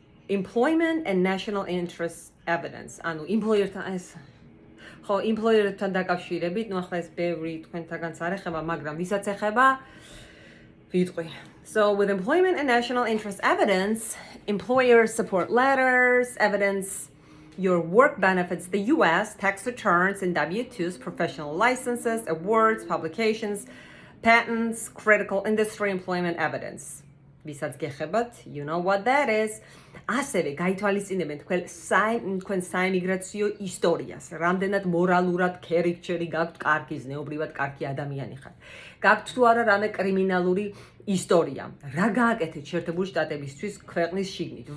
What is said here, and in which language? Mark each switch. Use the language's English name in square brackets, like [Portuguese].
[English] employment and national interest evidence. [Georgian] ანუ employer-თან ეს ხო, employer-თან დაკავშირებით, ნუ ახლა ეს ბევრი თქვენთაგანაც არ ეხება, მაგრამ ვისაც ეხება, ვიტყვი. [English] So with employment and national interest evidence, employer support letters, evidence your work benefits the US, tax returns and W-2s, professional licenses, awards, publications, patents, critical industry employment evidence. [Georgian] Ვისაც გეხებათ, [English] you know what that is. [Georgian] ასევე გაითვალისწინებენ თქვენ საიმიგრაციო ისტორიას, რამდენად მორალურად ქერიქჩერი გაქვთ კარგი, ზნეობრივად კარგი ადამიანი ხართ. გაქვთ თუ არა რამე კრიმინალური ისტორია. რა გააკეთეთ შეერთებული შტატებისთვის ქვეყნის შიგნით?